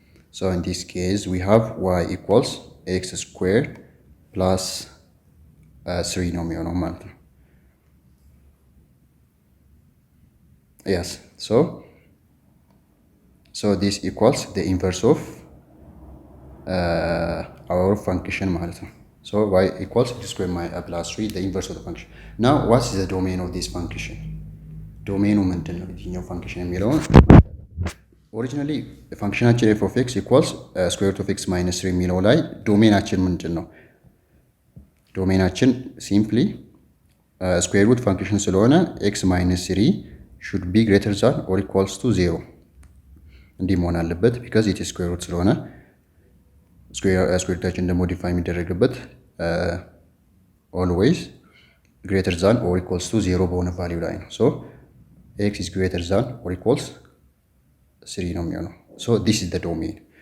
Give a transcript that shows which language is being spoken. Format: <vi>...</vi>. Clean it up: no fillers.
<en>So in this case we have y equals x square plus 3</en> <am>ነው የሚሆነው ማለት ነው።</am> <en>yes so this equals the inverse of our function</en> <am>ማለት ነው.</am> <en>so y equals x square plus 3 the inverse of the function. now what is the domain of this function?</en> <am>ዶሜኑ ምንድን ነው የትኛው ፋንክሽን የሚለውን ኦሪጂናሊ ፋንክሽናችን</am> <en>f of x equals square root of x minus 3</en> <am>የሚለው ላይ ዶሜናችን ምንድን ነው? ዶሜናችን ሲምፕሊ ስኩዌር ሩት ፋንክሽን ስለሆነ</am> <en>x minus 3 should be greater than or equals to 0</en> <am>እንዲህ መሆን አለበት</am> <en>because it is square root</en> <am>ስለሆነ ስኩዌር ሩታችን ደግሞ ዲፋይን የሚደረግበት</am> <en>always greater than or equals to 0</en> <am>በሆነ ቫልዩ ላይ ነው።</am> <en>so x is greater than or equals 3</en> <am>ነው የሚሆነው።</am> <en>so this is the domain.</en>